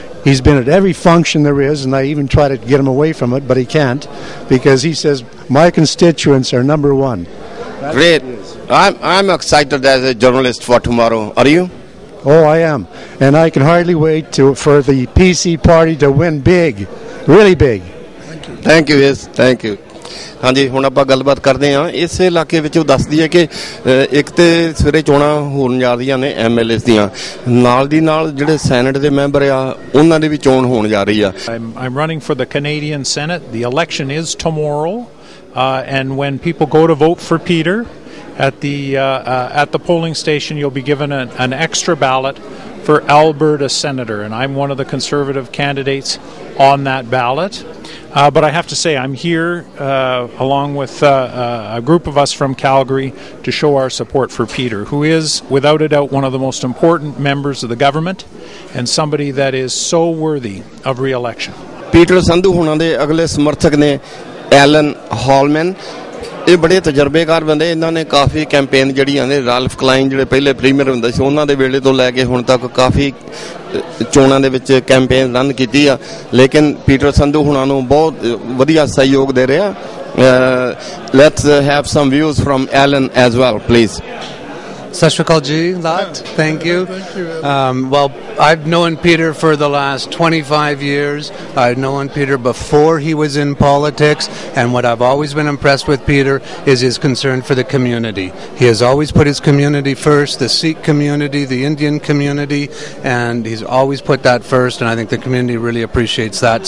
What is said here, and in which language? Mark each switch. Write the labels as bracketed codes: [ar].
[en] He's been at every function there is, and I even try to get him away from it, but he can't because he says my constituents are number one. Great. I'm excited as a journalist for tomorrow. Are you? Oh, I am, and I can hardly wait for the PC party to win big, really big. Thank you. Yes, thank you. [pa] ਹਾਂਜੀ ਹੁਣ ਆਪਾਂ ਗੱਲਬਾਤ ਕਰਦੇ ਹਾਂ ਇਸ ਇਲਾਕੇ ਵਿੱਚ ਉਹ ਦੱਸਦੀ ਹੈ ਕਿ ਇੱਕ ਤੇ ਸਵੇਰੇ ਚੋਣਾਂ ਹੋਣ ਜਾ ਰਹੀਆਂ ਨੇ MLAs ਦੀਆਂ ਨਾਲ ਦੀ ਨਾਲ ਜਿਹੜੇ ਸੈਨੇਟ ਦੇ ਮੈਂਬਰ ਆ ਉਹਨਾਂ ਦੀ ਵੀ ਚੋਣ ਹੋਣ ਜਾ ਰਹੀ ਆ [en] I'm running for the Canadian Senate. The election is tomorrow, and when people go to vote for Peter at the polling station, you'll be given an extra ballot for Alberta Senator, and I'm one of the Conservative candidates on that ballot. But I have to say, I'm here along with a group of us from Calgary to show our support for Peter, who is, without a doubt, one of the most important members of the government and somebody that is so worthy of re-election. [pa] Peter Sandhu ਹੁਣਾਂ ਦੇ ਅਗਲੇ ਸਮਰਥਕ ਨੇ Allen ਹਾਲਮੈਨ ਇਹ ਬੜੇ ਤਜਰਬੇਕਾਰ ਬੰਦੇ ਇਹਨਾਂ ਨੇ ਕਾਫੀ ਕੈਂਪੇਨ ਜਿਹੜੀਆਂ ਨੇ ਰਾਲਫ ਕਲਾਈਨ ਜਿਹੜੇ ਪਹਿਲੇ ਪ੍ਰੀਮੀਅਰ ਹੁੰਦੇ ਸੀ ਉਹਨਾਂ ਦੇ ਵੇਲੇ ਤੋਂ ਲੈ ਕੇ ਹੁਣ ਤੱਕ ਕਾਫੀ ਚੋਣਾਂ ਦੇ ਵਿੱਚ ਕੈਂਪੇਨ ਰਨ ਕੀਤੀ ਆ ਲੇਕਿਨ ਪੀਟਰ ਸੰਧੂ ਹੁਣਾਂ ਨੂੰ ਬਹੁਤ ਵਧੀਆ ਸਹਿਯੋਗ ਦੇ ਰਿਹਾ [en] let's have some views from Alan as well please [pa] Sat Shri Akal ji, [en] thank you. Well, I've known Peter for the last 25 years. I've known Peter before he was in politics, and what I've always been impressed with Peter is his concern for the community. He has always put his community first, the Sikh community, the Indian community, and he's always put that first, and I think the community really appreciates that.